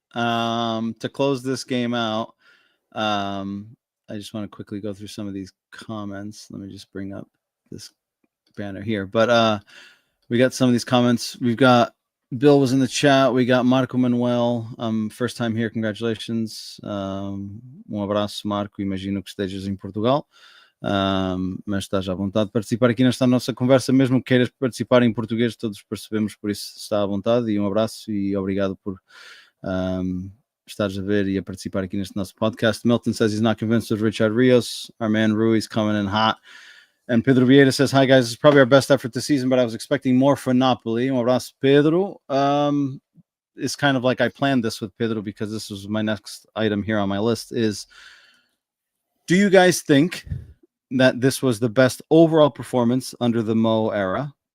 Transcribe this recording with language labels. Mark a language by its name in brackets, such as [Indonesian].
[English] To close this game out, I just want to quickly go through some of these comments. Let me just bring up this banner here, but we got some of these comments. We've got Bill was in the chat. We got Marco Manuel, first time here, congratulations. [Portuguese] Abraço, Marco, imagino que estejas em Portugal, mas estás à vontade de participar aqui nesta nossa conversa, mesmo que queiras participar em português, todos percebemos, por isso está à vontade, e abraço e obrigado por estares a ver e a participar aqui neste nosso podcast. [English] Milton says he's not convinced of Richard Rios. Our man Ruiz coming in hot. And Pedro Vieira says, hi, guys. It's probably our best effort this season, but I was expecting more for Napoli. Abraço, Pedro. It's kind of like I planned this with Pedro because this was my next item here on my list is, do you guys think that this was the best overall performance under the Mo era?